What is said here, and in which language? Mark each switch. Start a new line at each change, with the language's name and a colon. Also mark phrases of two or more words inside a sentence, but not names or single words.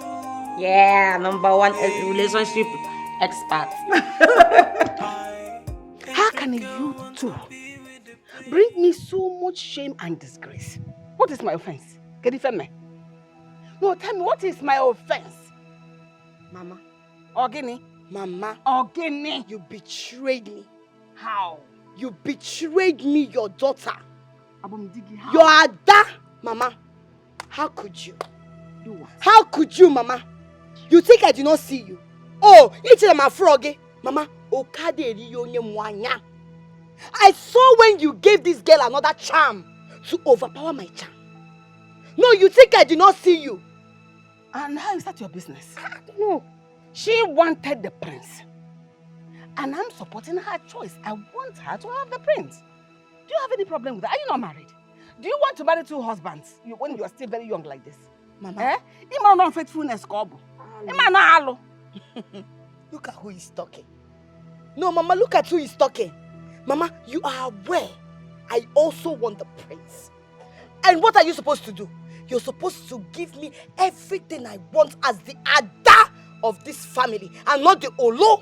English: Yeah, #1 relationship expert. How can you two bring me so much shame and disgrace? What is my offense? Can you defend me? No, tell me, what is my offense? Mama. Ogini. Mama. Ogini. You betrayed me. How? You betrayed me, your daughter. How? Your Ada. Mama. How could you? Do what? How could you, Mama? You think I did not see you? Oh, it's my frog. Mama. I saw when you gave this girl another charm to overpower my charm. No, you think I did not see you? And how is that your business? I don't know. She wanted the prince. And I'm supporting her choice. I want her to have the prince. Do you have any problem with that? Are you not married? Do you want to marry 2 husbands when you are still very young like this? Mama. Eh? Ima unfaithfulness, Kobo.
Igbo: Ima na halo.
English: Look at who is talking. No, Mama, look at who is talking. Mama, you are aware I also want the prince. And what are you supposed to do? You're supposed to give me everything I want as the Ada of this family and not the Olo.